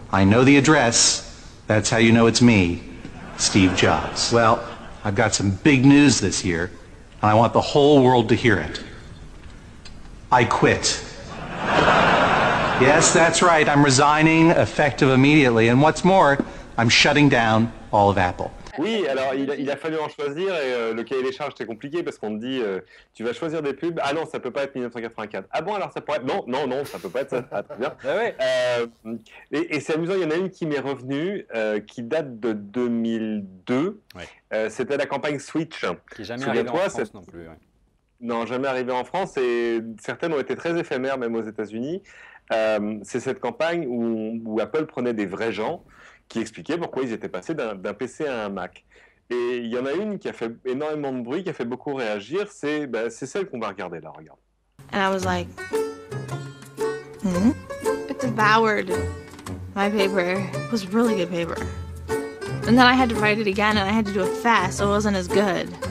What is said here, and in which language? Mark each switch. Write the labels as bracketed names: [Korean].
[English] I know the address. That's how you know it's me, Steve Jobs. Well, I've got some big news this year, and I want the whole world to hear it. I quit. Yes, that's right, I'm resigning effective immediately, and what's more, I'm shutting down all of Apple. [French] Oui, alors il a fallu en choisir et le cahier des charges c'était compliqué parce qu'on te dit tu vas choisir des pubs. Ah non, ça peut pas être 1984. Ah bon, alors ça pourrait être... Non, ça peut pas être ça. Ah, très bien. Ah ouais. Et c'est amusant, il y en a une qui m'est revenue qui date de 2002. Ouais. C'était la campagne Switch. Qui n'est jamais arrivée en France non plus. Ouais. Non, jamais arrivée en France et certaines ont été très éphémères même aux États-Unis. C'est cette campagne où Apple prenait des vrais gens qui expliquait pourquoi ils étaient passés d'un PC à un Mac. Et il y en a une qui a fait énormément de bruit, qui a fait beaucoup réagir, c'est celle qu'on va regarder là, regarde. [English] And I was like, It devoured my paper. It was really good paper. And then I had to write it again and I had to do it fast, so it wasn't as good.